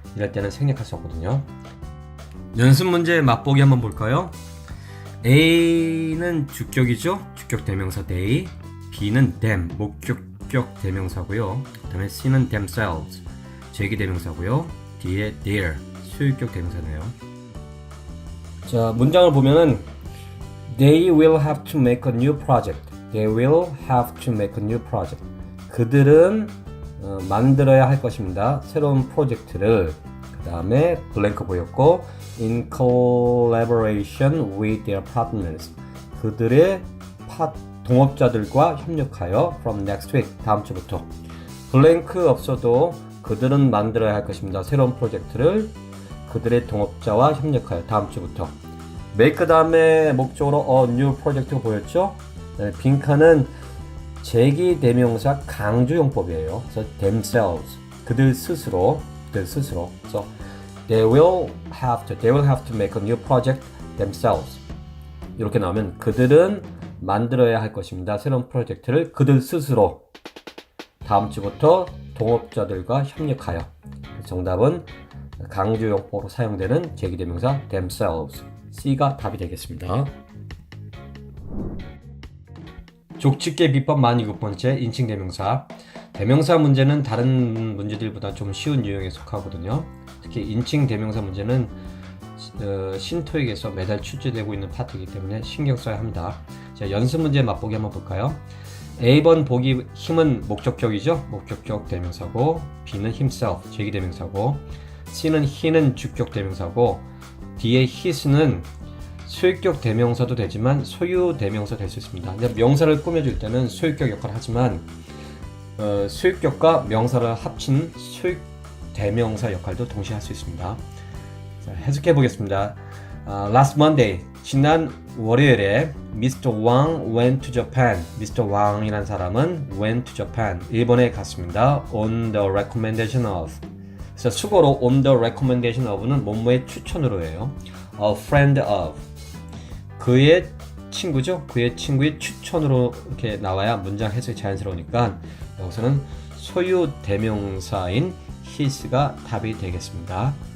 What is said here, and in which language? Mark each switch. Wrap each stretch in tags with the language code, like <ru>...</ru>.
<ko>이럴 때는 생략할 수 없거든요. 연습 문제 맛보기 한번 볼까요? A는 주격이죠. 주격 대명사 they. B는 them, 목적격 대명사고요. 그다음에 C는 themselves, 제기 대명사고요. D에 their, 소유격 대명사네요. 자, 문장을 보면은</ko> <en>They will have to make a new project. They will have to make a new project.</en> <ko>그들은 만들어야 할 것입니다. 새로운 프로젝트를. 그 다음에 블랭크 보였고</ko> <en>in collaboration with their partners.</en> <ko>그들의 동업자들과 협력하여</ko> <en>from next week.</en> <ko>다음 주부터. 블랭크 없어도 그들은 만들어야 할 것입니다. 새로운 프로젝트를 그들의 동업자와 협력하여 다음 주부터. make 다음에 목적으로</ko> <en>a new project</en> <ko>보였죠? 네, 빈칸은 제기 대명사 강조용법이에요. 그래서 themselves, 그들 스스로. 그래서</ko> <en>they will have to make a new project themselves.</en> <ko>이렇게 나오면 그들은 만들어야 할 것입니다. 새로운 프로젝트를 그들 스스로 다음 주부터 동업자들과 협력하여. 정답은 강조용법으로 사용되는 제기 대명사 themselves. C가 답이 되겠습니다. 족집게 비법 47번째, 인칭 대명사. 대명사 문제는 다른 문제들보다 좀 쉬운 유형에 속하거든요. 특히 인칭 대명사 문제는 신토익에서 매달 출제되고 있는 파트이기 때문에 신경 써야 합니다. 자, 연습 문제 맛보기 한번 볼까요? A번 보기 힘은 목적격이죠. 목적격 대명사고, B는 himself, 제기 대명사고, C는 he는 주격 대명사고, D의 his는 소유격 대명사도 되지만 소유 대명사 될 수 있습니다. 근데 명사를 꾸며줄 때는 소유격 역할을 하지만 소유격과 명사를 합친 소유 대명사 역할도 동시에 할 수 있습니다. 자, 해석해 보겠습니다.</ko> <en>Last Monday,</en> <ko>지난 월요일에</ko> <en>Mr. Wang went to Japan. Mr.</en> <ko>Wang이라는 사람은</ko> <en>went to Japan.</en> <ko>일본에 갔습니다.</ko> <en>On the recommendation of.</en> <ko>그래서 수고로</ko> <en>on the recommendation of</en> <ko>는 뭐뭐의 추천으로 해요.</ko> <en>A friend of.</en> <ko>그의 친구죠. 그의 친구의 추천으로 이렇게 나와야 문장 해석이 자연스러우니까 여기서는 소유 대명사인 his가 답이 되겠습니다.</ko>